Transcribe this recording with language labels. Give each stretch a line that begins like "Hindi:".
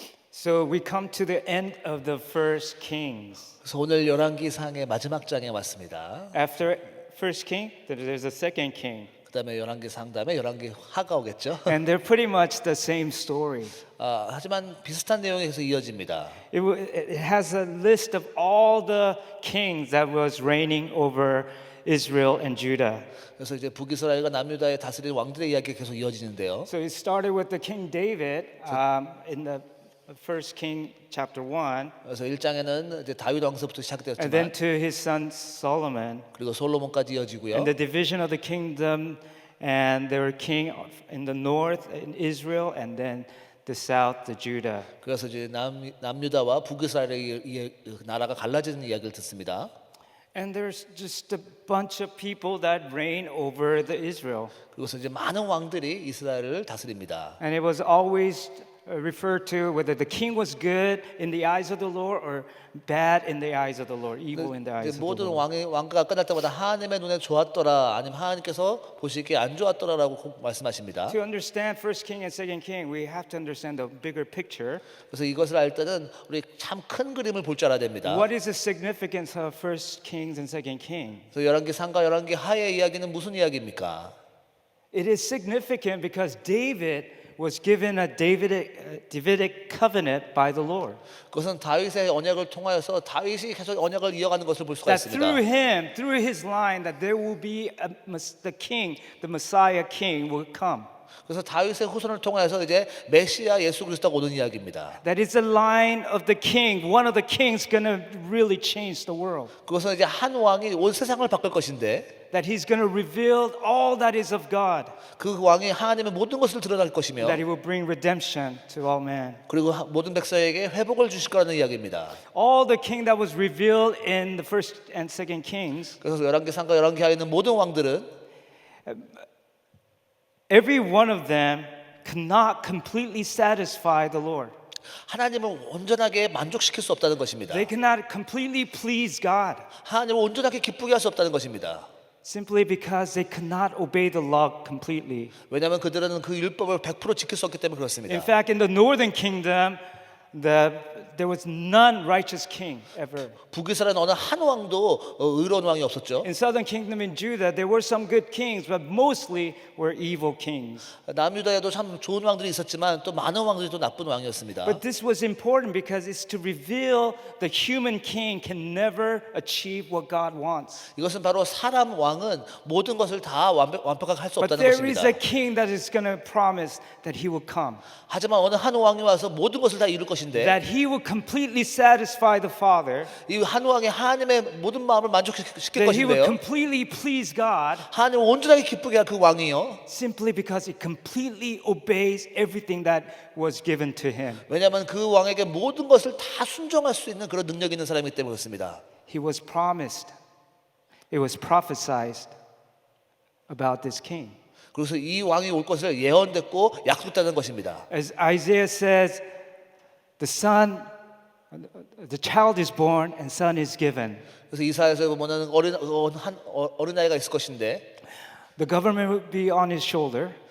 English: So we come to the end of the first Kings.
Korean: 그래서 오늘 열왕기상의 마지막 장에 왔습니다.
English: After first king, there's a second king.
Korean: 그다음에 열왕기상 다음에 열왕기하가 오겠죠.
English: And they're pretty much the same story.
Korean: 하지만 비슷한 내용이 계속 이어집니다.
English: It has a list of all the kings that was reigning over Israel and Judah.
Korean: 그래서 이제 북이스라엘과 남유다의 다스린 왕들의 이야기가 계속 이어지는데요.
English: So it started with the King David in the first King chapter 1,
Korean: 그래서 1장에는 이제 다윗 왕서부터
English: and then
Korean: 시작되었지만
English: to his son Solomon,
Korean: 그리고 솔로몬까지 이어지고요.
English: and the division of the kingdom, and they were king in the north in Israel, and then the south, the Judah.
Korean: 그래서 이제 남유다와 북이스라엘의 나라가 갈라지는 이야기를 듣습니다.
English: And there's just a bunch of people that reign over the Israel.
Korean: 그래서 이제 많은 왕들이 이스라엘을 다스립니다.
English: And it was always referred to whether the king was good in the eyes of the Lord or bad in the eyes of the Lord, evil in the eyes of the
Korean: 모든
English: Lord.
Korean: 왕가가 끝날 때마다 하나님의 눈에 좋았더라 아니면 하나님께서 보시기에 안 좋았더라라고 꼭 말씀하십니다.
English: To understand First King and Second King, we have to understand the bigger picture.
Korean: 그래서 이것을 알 때는 우리 참 큰 그림을 볼 줄 알아야 됩니다.
English: What is the significance of First Kings and Second King?
Korean: 그래서 열왕기 상과 열왕기 하의 이야기는 무슨 이야기입니까?
English: It is significant because David was given a Davidic covenant by the Lord.
Korean: 그것은 다윗의 언약을 통하여서 다윗이 계속 언약을 이어가는 것을 볼 수가
English: That through
Korean: 있습니다.
English: him, through his line, that there will be the king, the Messiah king will come.
Korean: 그래서 다윗의 후손을 통하여서 이제 메시아 예수 그리스도가 오는 이야기입니다.
English: That is the line of the king. One of the kings going to really change the world.
Korean: 그것은 이제 한 왕이 온 세상을 바꿀 것인데
English: That he's going to reveal all that is of God.
Korean: 그 왕이 하나님의 모든 것을 드러낼 것이며
English: That he will bring redemption to all men.
Korean: 그리고 모든 백성에게 회복을 주실 거라는 이야기입니다.
English: All the king that was revealed in the first and second kings,
Korean: 그래서 열왕기 상과 열왕기 하에 있는 모든 왕들은
English: every one of them could not completely satisfy the Lord.
Korean: 하나님을 온전하게 만족시킬 수 없다는 것입니다.
English: They could not completely please God
Korean: 하나님을 온전하게 기쁘게 할 수 없다는 것입니다.
English: simply because they could not obey the law completely.
Korean: 왜냐하면 그들은 그 율법을 100% 지킬 수 없기 때문에
English: In
Korean: 그렇습니다.
English: fact, in the northern kingdom, there was none righteous king ever.
Korean: 북이스라엘 어느 한 왕도 의로운 왕이 없었죠.
English: In southern kingdom in Judah, there were some good kings, but mostly were evil kings.
Korean: 남유다에도 참 좋은 왕들이 있었지만 또 많은 왕들이 또 나쁜 왕이었습니다.
English: But this was important because it's to reveal the human king can never achieve what God wants.
Korean: 이것은 바로 사람 왕은 모든 것을 다 완벽하게 할 수
English: But
Korean: 없다는
English: there is
Korean: 것입니다.
English: a king that is going to promise that he will come,
Korean: 하지만 어느 한 왕이 와서 모든 것을 다 이룰 것인데
English: that he will completely satisfy the Father,
Korean: 이 한 왕이 하나님의 모든 마음을 만족시킬
English: that he will
Korean: 것인데요.
English: completely please God
Korean: 하나님을 온전하게 기쁘게 할 그 왕이요.
English: simply because he completely obeys everything that was given to him.
Korean: 왜냐하면 그 왕에게 모든 것을 다 순종할 수 있는 그런 능력이 있는 사람이기 때문에 그렇습니다.
English: He was promised, it was prophesied about this king.
Korean: 그래서 이 왕이 올 것을 예언됐고 약속됐다는 것입니다.
English: As Isaiah says, the child is born and son is given.
Korean: 그래서 이사야에서 보면은 어린 아이가 있을 것인데
English: The government will be on his shoulder,